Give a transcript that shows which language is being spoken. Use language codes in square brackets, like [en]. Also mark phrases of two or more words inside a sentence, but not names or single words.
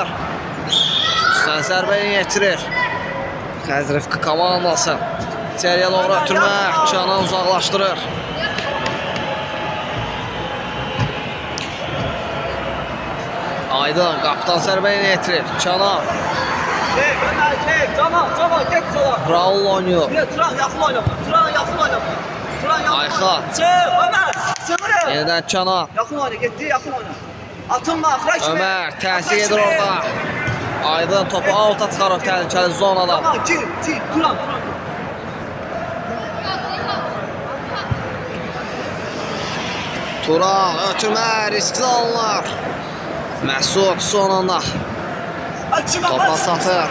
[az] Üstən zərbəni yetirir. Xəzrif komandası. İçəriyə doğru ötürmə. Canan uzaqlaşdırır. Aydın qaptan zərbəni yetirir. Canan. [tr] Çek. Camaat git sola. Raul oynuyor. Turan yakın oynama. Turan yakın oynama. Ayxa. Çık Ömer. Sınırı. Yeniden Canan. Yakın oyna. Gitti yakın oyna. [az] Atınma Akra kimi. Ömer təsir edir orada. Aydın topu alta çıxarıb təhlükəli zonadan. [tr] Tamam gir. Turan. [az] Turan ötürmə riskli alınır. Məsud son anda topa satır.